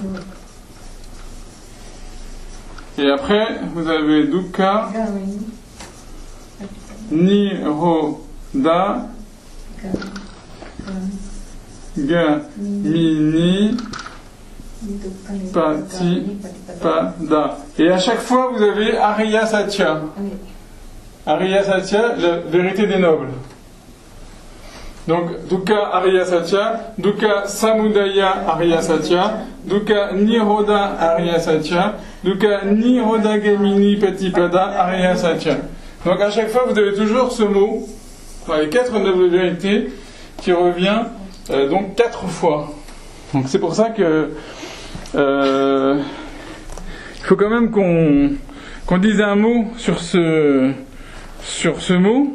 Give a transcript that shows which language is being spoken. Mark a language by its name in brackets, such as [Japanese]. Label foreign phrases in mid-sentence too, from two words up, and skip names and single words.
[French] Et après, vous avez [Pali] Dukkha Nirodha Gamini Patipada. [French] Et à chaque fois, vous avez [Pali] Ariya Satya. Ariya Satya, [French] la vérité des nobles. Donc, [Pali] Dukkha Ariya Satya, Dukkha Samudaya Ariya Satya, Dukkha Nirodha Ariya Satya, Dukkha Nirodha Gamini Patipada Ariya Satya. [French] Donc, à chaque fois, vous avez toujours ce mot, dans les 4 nobles vérités, qui revient donc 4 fois. Donc, c'est pour ça que il faut quand même qu'on dise un mot sur ce mot.